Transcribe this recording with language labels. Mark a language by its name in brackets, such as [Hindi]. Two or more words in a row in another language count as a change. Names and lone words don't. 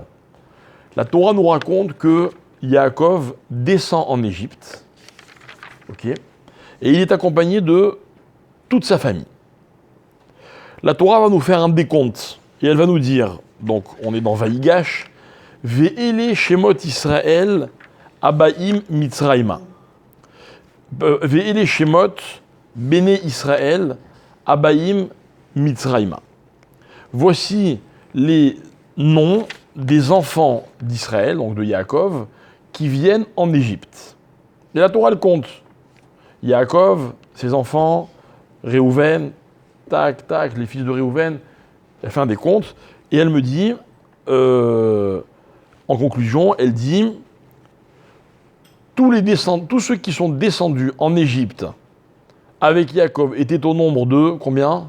[French] La Torah nous raconte que Yaakov descend en Égypte, okay, et il est accompagné de toute sa famille. La Torah va nous faire un décompte, et elle va nous dire, donc on est dans Vaïgash, [Hebrew] ואלה שמות ישראל הבאים מצרימה. ואלה שמות בני ישראל הבאים מצרימה. [French] Voici les noms des enfants d'Israël, donc de Yaakov, qui viennent en Égypte. Et la Torah, elle compte. Yaakov, ses enfants, Réhouven, tac, les fils de Réhouven, elle fait un décompte, et elle me dit, en conclusion, elle dit, tous ceux qui sont descendus en Égypte avec Yaakov étaient au nombre de combien?